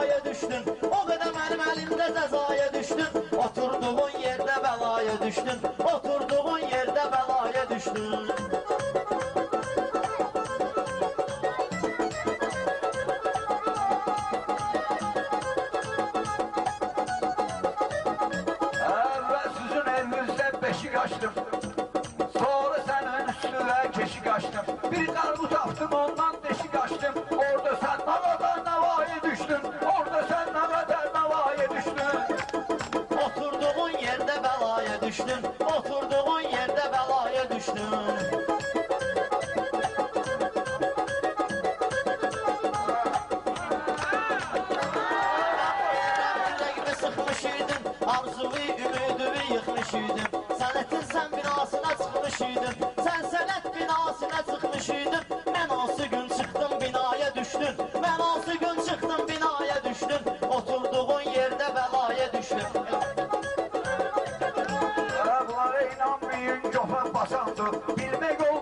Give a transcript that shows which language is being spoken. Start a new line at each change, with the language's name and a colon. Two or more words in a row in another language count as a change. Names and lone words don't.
Azerbaijani: düşdün. O qədər mənim əlimdə cəzaya düşdün. Oturduğun yerdə bəlaya düşdün. Oturduğun yerdə bəlaya düşdün.
Turkish: Evvel sizin evinizde beşik açtım. Sonra senin üstüne keşik açtım. Bir karbu taktım ondan deşik açtım. Orada sen ne kadar navaya düştün. Orada sen ne kadar navaya düştün.
Azerbaijani: Oturduğun yerdə bəlaya düşdün. Oturduğun yerdə bəlaya düşdün. Yüreğimi sıxmış idin, arzuvi, ümidimi yıxmış idin. Sənətin sən binasına çıxmış idin. Sən sənət binasına çıxmış idin. Mən hansı gün çıxdım binaya düşdün. Mən hansı gün çıxdım binaya düşdün. Oturduğun yerdə bəlaya düşdün.
Turkish: Bunlara inanmayın, köpek basandı. Bilmek